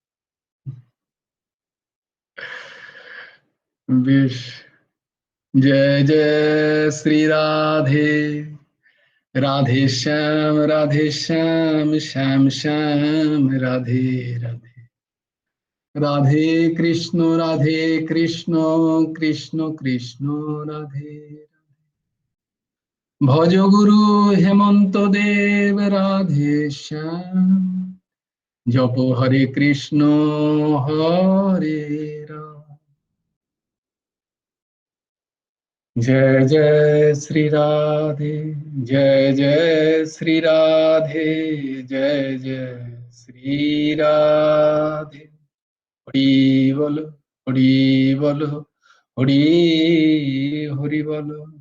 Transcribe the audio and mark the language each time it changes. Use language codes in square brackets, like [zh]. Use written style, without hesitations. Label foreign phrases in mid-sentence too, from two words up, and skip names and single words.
[bn] বেশ, জয় জয় শ্রী রাধে, রাধে শ্যাম শ্যাম শ্যাম রাধে রাধে, রাধে কৃষ্ণ কৃষ্ণ কৃষ্ণ রাধে। ভজ গুরু হেমন্ত দেব রাধে শ্যাম, জপ হরে কৃষ্ণ হরে রাম। [hi] जय जय श्री राधे, जय श्री राधे, जय श्री राधे। हरि बोलो, हरि बोलो, हरि हरि बोलो।